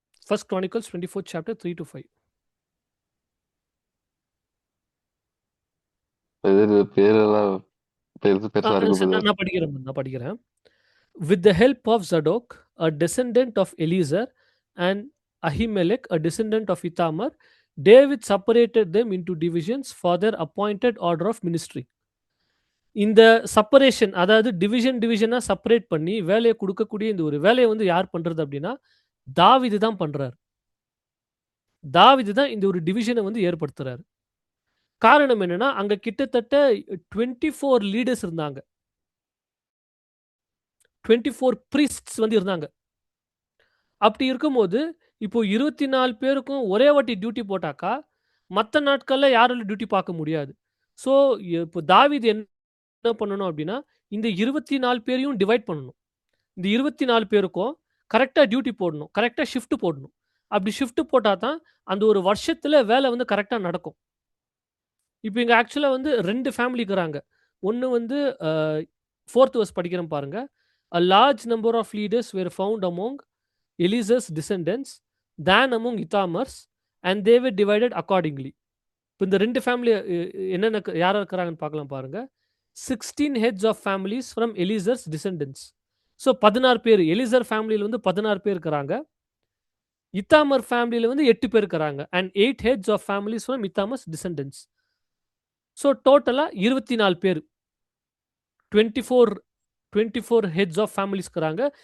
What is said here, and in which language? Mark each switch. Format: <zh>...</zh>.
<en>First Chronicles 24th chapter 3-5.</en> <ta>பேரெல்லாம் பெருசா இருக்கு brother. நான் படிக்கிறேன்.</ta> <en>With the help of Zadok, a descendant of Eliezer, and Ahimelech, a descendant of Ithamar, David separated them into divisions for their appointed order of ministry.</en> <ta>இந்த separation அதாவது டிவிஷனா separate பண்ணி வேலையை கொடுக்கக்கூடிய இந்த ஒரு வேலையை வந்து யார் பண்றது அப்படின்னா தாவீது தான் பண்றாரு. தாவீது தான் இந்த ஒரு டிவிஷனை வந்து ஏற்படுத்துறாரு. காரணம் என்னன்னா அங்க கிட்டத்தட்ட 24 லீடர்ஸ் இருந்தாங்க. 24 பிரீஸ்ட்ஸ் வந்து இருந்தாங்க. அப்படி இருக்கும்போது இப்போ 24 பேருக்கும் ஒரே வாட்டி டியூட்டி போட்டாக்கா மற்ற நாட்கள்ல யாராலும் டியூட்டி பார்க்க முடியாது. ஸோ இப்போ தாவீது என்ன பண்ணணும் அப்படின்னா இந்த 24 பேரையும் டிவைட் பண்ணணும். இந்த 24 பேருக்கும் கரெக்டாக டியூட்டி போடணும், கரெக்டாக ஷிஃப்ட் போடணும். அப்படி ஷிஃப்ட் போட்டால் தான் அந்த ஒரு வருஷத்துல வேலை வந்து கரெக்டாக நடக்கும். இப்போ இங்கே ஆக்சுவலாக வந்து 2 ஃபேமிலி இருக்கிறாங்க. ஒன்று வந்து 4th verse படிக்கிறேன் பாருங்க.</ta> <en>A large number of leaders were found among Eliezer descendants than among Ithamar's and they were divided accordingly.</en> <ta>இப்போ இந்த 2 ஃபேமிலி என்னென்ன யார் இருக்கிறாங்கன்னு பார்க்கலாம் பாருங்க.</ta> <en>16 heads of families from Eliezer's descendants.</en> <ta>So 16 பேர் எலிசர் ஃபேமிலியில் வந்து 16 பேர் இருக்கிறாங்க. இத்தாமர் ஃபேமிலியில் வந்து 8 பேர் இருக்கிறாங்க.</ta> <en>And 8 heads of families from Ithamar's descendants. So டோட்டலாக 24 பேர் 24 heads of families இருக்கிறாங்க.</en>